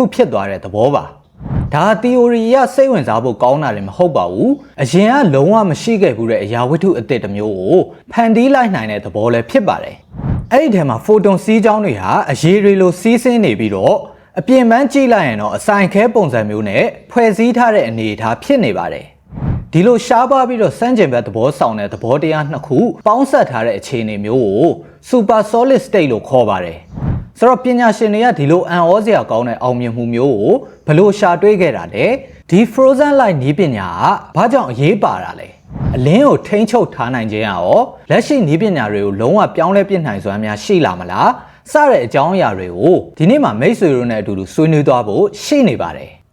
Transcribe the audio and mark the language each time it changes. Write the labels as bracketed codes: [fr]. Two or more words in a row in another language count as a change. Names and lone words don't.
[my] ဖြစ်သွားတဲ့သဘောပါဒါ theory ရစိတ်ဝင်စားဖို့ကောင်းတာလည်းမဟုတ်ပါဘူးအရင်ကလုံးဝမရှိခဲ့ဘူးတဲ့အရာဝတ္ထုအသစ်တစ်မျိုးကိုဖန်တီးလိုက်နိုင်တဲ့သဘောလည်းဖြစ်ပါတယ်အဲ့ဒီထဲမှာ photon စီးကြောင်းတွေ ဟာအရေးတွေလိုစီးဆင်းနေပြီးတော့အပြင်ပန်းကြည့်လိုက်ရင်တော့အစိုင်ခဲပုံစံမျိုးနဲ့ဖွဲ့စည်းထားတဲ့အနေအထားဖြစ်နေပါတယ်ဒီလိုရှား ပါပြီးတော့စမ်းကျင်ဘက်သဘောဆောင်တဲ့သဘောတရားနှစ်ခုပေါင်းစပ်ထားတဲ့အခြေအနေမျိုးကို [en] super solid state [my] လို့ခေါ်ပါတယ်ဆိုတော့ပညာရှင်တွေကဒီလိုအံ့ဩစရာကောင်းတဲ့အောင်မြင်မှုမျိုးကိုဘယ်လိုရှာတွေ့ခဲ့တာလဲဒီ [en] frozen light [my] နည်းပညာကဘာကြောင့်အရေးပါတာလဲအလင်းကိုထိန်းချုပ်ထားနိုင်ခြင်းရောလက်ရှိနည်းပညာတွေကိုလုံးဝပြောင်းလဲပြစ်နိုင်စွမ်းများရှိလာမလားစတဲ့အကြောင်းအရာတွေကိုဒီနေ့မှာမိတ်ဆွေတို့နဲ့အတူတူဆွေးနွေးသွားဖို့ရှိနေပါတယ်